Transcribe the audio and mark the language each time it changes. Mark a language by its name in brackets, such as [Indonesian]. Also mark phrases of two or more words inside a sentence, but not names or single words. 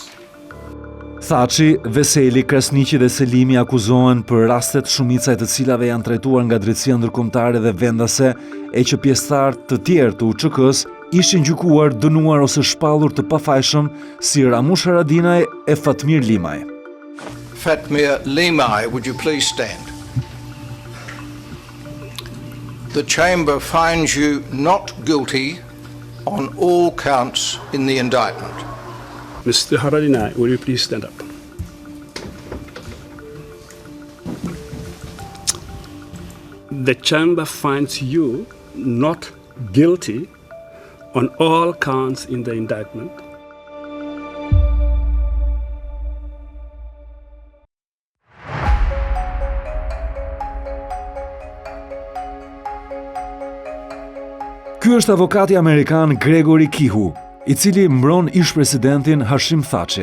[Albanian] Thaçi, Veseli, Krasniqi dhe Selimi akuzohen për rastet shumicaj të cilave janë trajtuar nga drejtësia ndërkombëtare dhe vendase e që pjesëtar të tjerë të UÇK-s ishin gjykuar, dënuar ose shpallur të pafajshëm si Ramush Haradinaj e Fatmir Limaj. Fatmir Limaj, [English] would you please stand? The chamber finds you not guilty on all counts in the indictment. Mr. Haradinaj, will you please stand up? The chamber finds you not guilty on all counts in the indictment. [Albanian] Ky është avokati amerikan Gregory Kihu, i cili mbron ish-presidentin Hashim Thaçi.